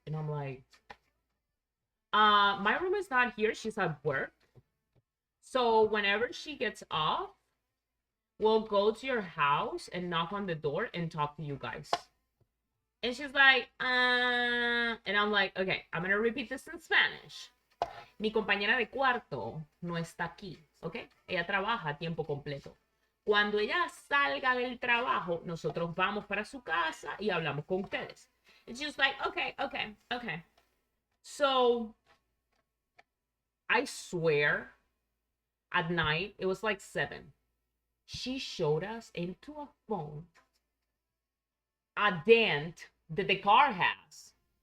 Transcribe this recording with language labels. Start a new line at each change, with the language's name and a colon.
English: And I'm like, my roommate's not here. She's at work. So whenever she gets off, we'll go to your house and knock on the door and talk to you guys. And she's like, and I'm like, okay, I'm going to repeat this in Spanish.
Spanish: Mi compañera de cuarto no está aquí, ¿ok? Ella trabaja a tiempo completo. Cuando ella salga del trabajo, nosotros vamos para su casa y hablamos con ustedes.
English: And she's like, okay. So, I swear, at night, it was like 7. She showed us into a phone a dent that the car has.